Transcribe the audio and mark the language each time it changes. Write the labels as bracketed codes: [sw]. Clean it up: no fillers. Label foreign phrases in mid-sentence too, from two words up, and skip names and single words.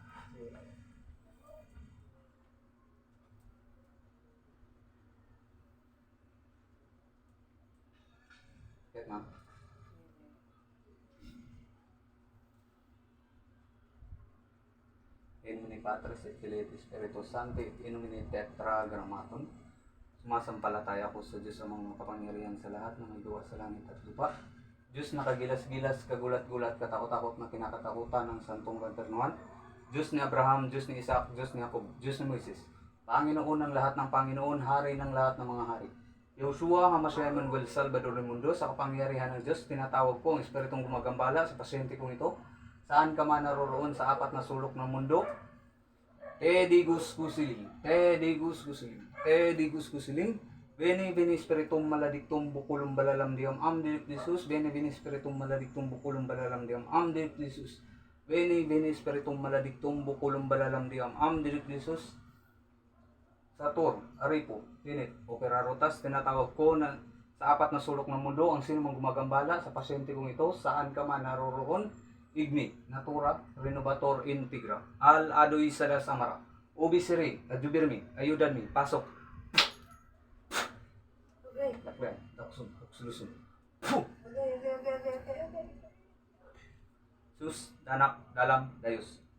[tl] Kaya ma'am. [la] In nomine Patris et Filii et Spiritus Sancti, in nomine Tetragrammaton. [tl] Sumasampalataya ko sa Diyos ang mga kapangyarihan sa lahat na may gawa sa langit at lupa. Diyos na kagilas-gilas, kagulat-gulat, katakot-takot na kinakatakutan ng santong katernuhan. Diyos ni Abraham, Diyos ni Isaac, Diyos ni Jacob, Diyos ni Moises. Panginoon ng lahat ng Panginoon, Hari ng lahat ng mga hari. Yoshua, Hamasya Emmanuel, Salvador ng mundo, sa kapangyarihan ng Diyos, tinatawag ko ang Espiritong gumagambala sa pasyente kong ito. Saan ka man naroroon sa apat na sulok ng mundo, Tedigus kusiling, Tedigus kusiling, Tedigus kusiling, Bene Bene Spiritum maladictum bukulum balalam diam amdit Jesus, Bene Bene Spiritum maladictum bukulum balalam diam amdit Jesus, Bene Bene Spiritum maladictum bukulum balalam diam amdit Jesus. [la] Satur, Aripo, Tinit, Opera Rotas, [tl] tinatawag ko na sa apat na sulok ng mundo ang sino mang gumagambala sa pasyente kong ito, saan ka man naroroon, [la] Igni, Natura, Renovator Integra, Al Adoy Sadas Amara, Obisiri, Adjubirmi, Ayudanmi, Pasok. Takben, taksum, sulusun. Sus, danak, dalam, dayus.